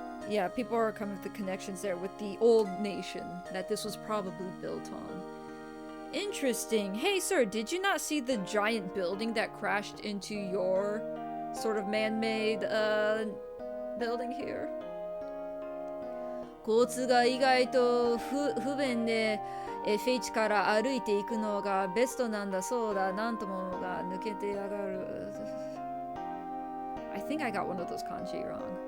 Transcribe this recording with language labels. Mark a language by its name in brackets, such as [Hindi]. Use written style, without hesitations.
[English] Yeah, people are coming with the connections there with the old nation that this was probably built on. Interesting. Hey, sir, did you not see the giant building that crashed into your sort of man-made building here? [Japanese] 交通が意外と不便で FH から歩いていくのがベストなんだそうだ。なんともが抜けてやがる。 [English] I think I got one of those kanji wrong.